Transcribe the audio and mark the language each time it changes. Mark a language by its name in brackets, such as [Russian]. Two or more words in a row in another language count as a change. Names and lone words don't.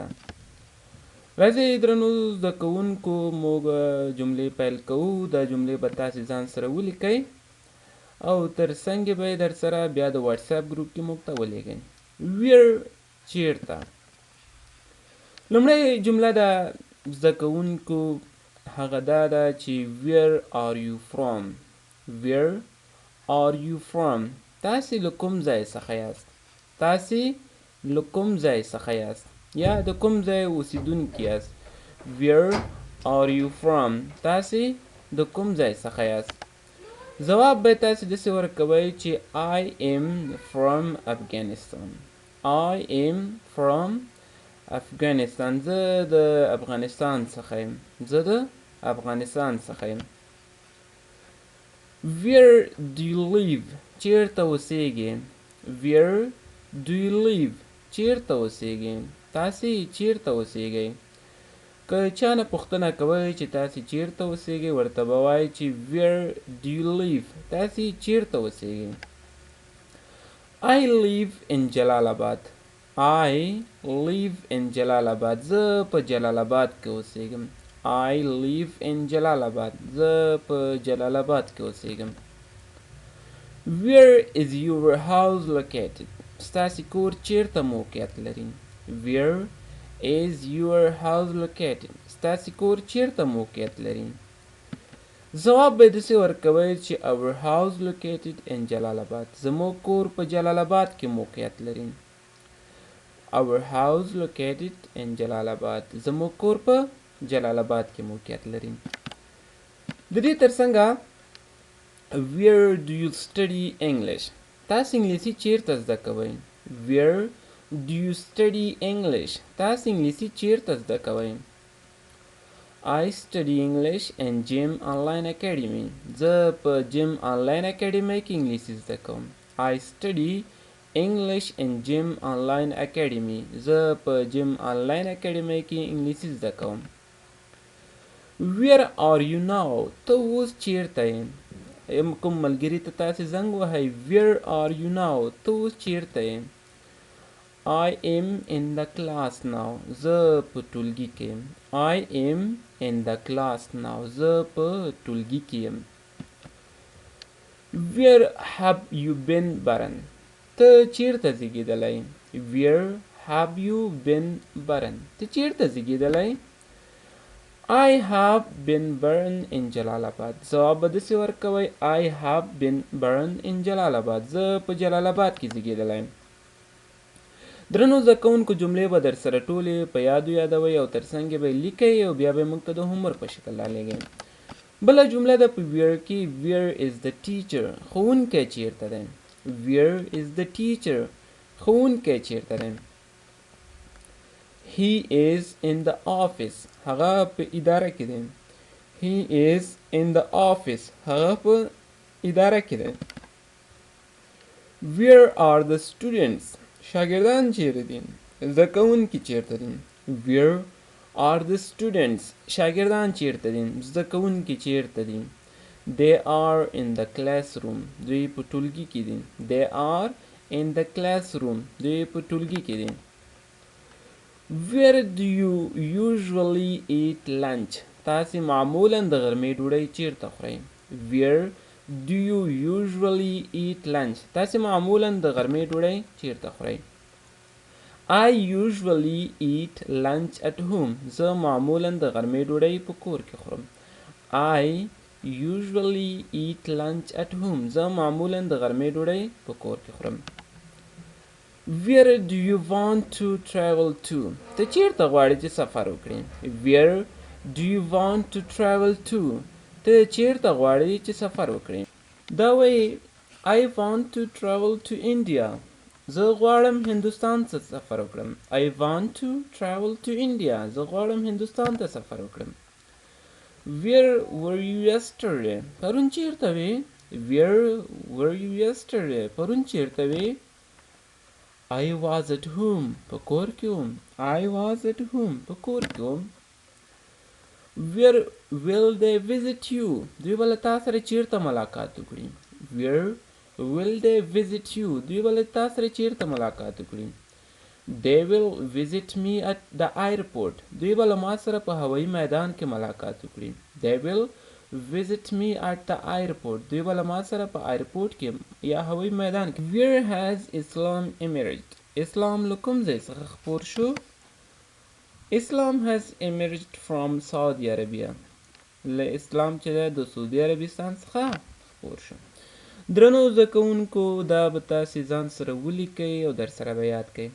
[Pashto] راځئ درنو زده کوونکو موږ جملې پیل کوو. دا جملې به تاسې ځان سره ولیکئ او تر څنګ به یې در سره بیا د واتساپ ګروپ کې موږ ته ولېږئ. ویر چیرته. لومړی جمله ده زده کوونکو هغه دا ده چې [English] where are you from. where are you from. [Pashto] تاسې له کوم ځای څخه یاست. تاسې له کوم ځای څخه یاست یا د کوم ځای اوسیدونکي یاست. [English] where are you from. [Pashto] تاسې د کوم ځای څخه یاست. ځواب به تاسې داسې ورکوئ چې [English] I am from Afghanistan. I am from Afghanistan. [Pashto] زه د افغانستان څخه یم. زه د افغانستان څخه یم. [English] Where do you live. [Pashto] چیرته اوسیږئ. [English] Where do you live. [Pashto] چیرته اوسیږئ. تاسې چیرته اوسیږئ. که چا نه پوښتنه کوئ چې تاسې چیرته اوسیږئ ورته به وایئ چې [English] Where do you live. [Pashto] تاسې چیرته اوسیږئ. [English] I live in جلال آباد. I live in جلال آباد. [Pashto] زه په جلال آباد کې اوسیږم. [English] I live in جلال آباد. [Pashto] زه په جلال آباد کې اوسیږم. [English] Where is your house located. [Pashto] ستاسې کور چیرته موقعیت لري. [English] Where is your house located. [Pashto] ستاسې کور چیرته موقعیت لري. ځواب به داسې ورکوئ چې [English] our house located in جلال آباد. [Pashto] زموږ کور په جلال آباد کې موقعیت لري. [English] Our house located in جلال آباد. [Pashto] زموږ کور په جلال آباد کې موقعیت لري. د دې ترڅنګه [English] Where do you study English. [Pashto] تاسې انګلیسي چیرته زده کوئ. [English] Where do you study English. [Pashto] تاسې انګلیسي چیرته زده کوئ. [English] I study English in Jim Online Academy. [Pashto] زه په جیم آنلاین اکیډمۍ کې انګلیسي زده کوم. [English] I study English in Jim Online Academy. [Pashto] زه په جیم آنلاین اکیډمۍ کې انګلیسي زده کوم. [English] Where are you now. [Pashto] ته اوس چیرته یې. کوم ملګري ته تاسې زنګ وهئ. [English] Where are you now. [Pashto] ته اوس چیرته یې. [English] I am in the class now. [Pashto] زه په ټولګي کې یم. [English] I am in the class now. [Pashto] زه په ټولګي کې یم. [English] Where have you been Baran. [Pashto] ته چیرته زیږېدلی. [English] Where have you been Baran. [Pashto] ته چیرته زیږېدلی. [English] I have been born in جلال آباد. [Pashto] ځواب به داسې ورکوئ [English] I have been born in جلال آباد. [Pashto] زه په جلال آباد کې زیږېدلی یم. درنو زده کوونکو جملې به در سره ټولې په یادو یادوئ او تر څنګ به یې لیکئ او بیا به یې موږ ته د هومورک په شکل رالیږئ. بله جمله ده په ویر کې [English] Where is the teacher. [Pashto] ښوونکی چیرته دی. [English] Where is the teacher. [Pashto] ښوونکی چیرته دی. [English] He is in the office. [Pashto] هغه په اداره کې دی. [English] He is in the office. [Pashto] هغه په اداره کې دی. [English] Where are the students. [Pashto] شاګردان چیرته دي. زده کوونکي چیرته دي. [English] Where are the students. [Pashto] شاګردان چیرته دي. زده کوونکي چیرته دي. [English] They are in the classroom. [Pashto] دوی په ټولګي کې دي. [English] They are in the classroom. [Pashto] دوی په ټولګي کې دي. [English] Where do you usually eat lunch. [Pashto] تاسې معمولا د غرمې ډوډۍ چیرته خورئ. [English] Where do you usually eat lunch. [Pashto] تاسې معمولا د غرمې ډوډۍ چیرته خورئ. [English] I usually eat lunch at home. [Pashto] زه معمولا د غرمې ډوډۍ په کور کې خورم. [English] I usually eat lunch at home. [Pashto] زه معمولا د غرمې ډوډۍ په کور کې خورم. [English] Where do you want to travel to. [Pashto] ته چیرته غواړې چې سفر وکړې. [English] Where Do you want to travel to? [Pashto] ته چیرته غواړې چې سفر وکړې؟ دا وایي [English] I want to travel to India. [Pashto] زه غواړم هندوستان ته سفر وکړم. [English] I want to travel to India. [Pashto] زه غواړم هندوستان ته سفر وکړم. [English] Where were you yesterday? [Pashto] پرون چیرته وې؟ Where were you yesterday? پرون چیرته وې؟ [English] I was at home. [Pashto] په کور کې وم. [English] I was at home. [Pashto] په کور کې وم. [English] Where will they visit you? [Pashto] دوی به له تا سره چیرته ملاقات وکړي؟ [English] Where will they visit you? [Pashto] دوی به له تا سره چیرته ملاقات وکړي؟ [English] They will visit me at the airport. [Pashto] دوی به له ما سره په هوایي میدان کې ملاقات وکړي. [English] They will visit me at the airport. [Pashto] دوی به له ما سره په ایرپورټ کې یا هوایي میدان کې. [English] Where has Islam emerged? [Pashto] اسلام له کوم ځای څخه خپور شو؟ [English] Islam has emerged from Saudi Arabia. [Pashto] له اسلام چې دی د سعودي عربستان څخه خپور شو. درنو زده کوونکو دا به تاسې ځان سره ولیکئ او در سره به یاد کئ.